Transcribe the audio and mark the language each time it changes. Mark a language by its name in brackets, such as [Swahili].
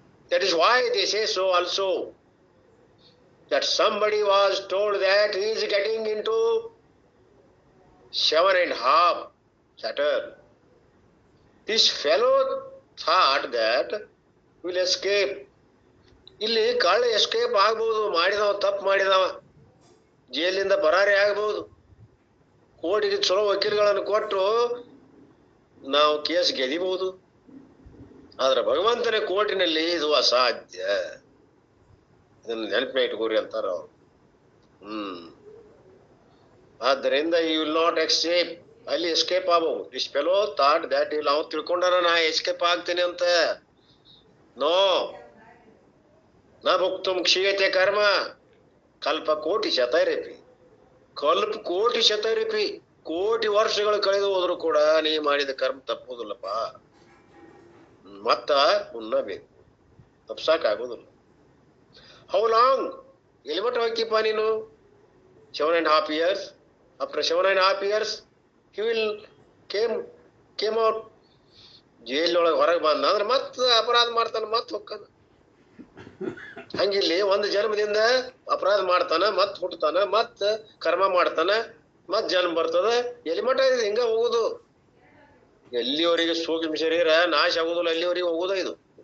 [English] That is why they say so also, that somebody was told that he is getting into 7.5 Saturn. This fellow thought that will escape. [Kannada] ಇಲ್ಲಿ ಕಳ್ಳ escape ಆಗ್ಬಹುದು, ಮಾಡಿದವ ತಪ್ಪು ಮಾಡಿದವ ಜೈಲಿಂದ ಪರಾರಿ ಆಗ್ಬಹುದು. ಕೋರ್ಟಿಗೆ ಚಲೋ ವಕೀಲಗಳನ್ನು ಕೊಟ್ಟು ನಾವು ಕೇಸ್ ಗೆದಿಬಹುದು. ಆದ್ರೆ ಭಗವಂತನ ಕೋರ್ಟಿನಲ್ಲಿ ಇದು ಅಸಾಧ್ಯ. ಇದನ್ನು ನೆನಪಿನ ಇಟ್ಕೋರಿ ಅಂತಾರ ಅವ್ರು. ಆದ್ದರಿಂದ [English] You will not escape. [Kannada] ಅಲ್ಲಿ ಎಸ್ಕೇಪ್ ಆಗಬಹುದು. [English] this fellow thought that [Kannada] ಇಲ್ಲಿ ಅವ್ನು ತಿಳ್ಕೊಂಡಾರ ನಾ ಎಸ್ಕೇಪ್ ಆಗ್ತೀನಿ ಅಂತ. [Sanskrit] ನೋ ನ ಭುಕ್ತುಂ ಕ್ಷೀಯತೆ ಕರ್ಮ ಕಲ್ಪ ಕೋಟಿ ಶತೈರಪಿ. ಕಲ್ಪ ಕೋಟಿ ಶತೈರಪಿ, [Kannada] ಕೋಟಿ ವರ್ಷಗಳು ಕಳೆದು ಹೋದ್ರು ಕೂಡ ನೀ ಮಾಡಿದ ಕರ್ಮ ತಪ್ಪುದಿಲ್ಲಪ್ಪ. ಮತ್ತ ಉಣ್ಣಬೇಕು, ತಪ್ಸಾಕಾಗುದಿಲ್ಲ. [English] How long? [Kannada] ಎಲ್ಲಿ ಮಟ್ಟ ಹೋಗಿಪ್ಪ ನೀನು? [English] 7.5 years. After 7.5 years he will came out. [Kannada] ಜೈಲೊಳಗೆ ಹೊರಗೆ ಬಂದ ಅಂದ್ರೆ ಮತ್ ಅಪರಾಧ ಮಾಡ್ತಾನ, ಮತ್ ಹೋಗ್ತಾನ. ಹಂಗಿಲ್ಲಿ ಒಂದು ಜನ್ಮದಿಂದ ಅಪರಾಧ ಮಾಡ್ತಾನ, ಮತ್ ಹುಟ್ಟತಾನ, ಮತ್ ಕರ್ಮ ಮಾಡ್ತಾನ, ಮತ್ ಜನ್ಮ ಬರ್ತದ. ಎಲ್ಲಿ ಮಟ್ಟ ಇದೆ ಹಿಂಗ ಹೋಗುದು? ಎಲ್ಲಿವರೆಗೆ ಸೂಕ್ಷ್ಮ ಶರೀರ ನಾಶ ಆಗುದಿಲ್ಲ ಅಲ್ಲಿವರೆಗೆ ಹೋಗುದ ಇದು.